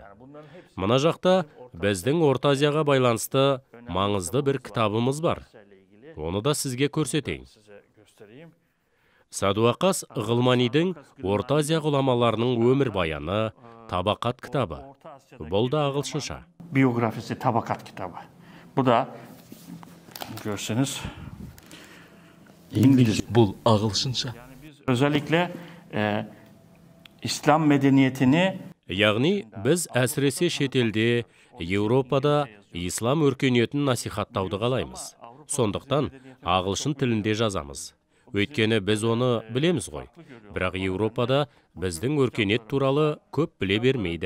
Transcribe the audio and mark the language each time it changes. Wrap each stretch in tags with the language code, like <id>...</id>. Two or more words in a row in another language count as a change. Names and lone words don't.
<kk>Мына жақта біздің Орта Азияға байланысты маңызды бір кітабымыз бар. Оны да сізге көрсетейін. Садуақас Ғылманидың Орта Азия ғұламаларының өмір баяны, Табақат кітабы. Бұл да ағылшынша.</kk> <tr>Biyografisi Tabakat kitabı. Bu da görseniz İngilizce.</tr> <kk>Бұл ағылшынша.</kk> <tr>Özellikle İslam medeniyetini</tr> <kk>Яғни, біз әсіресе шетелде, Еуропада ислам өркениетін насихаттауды қалаймыз. Сондықтан ағылшын тілінде жазамыз. Өйткені біз оны білеміз ғой. Бірақ Еуропада біздің өркениет туралы көп біле бермейді.</kk>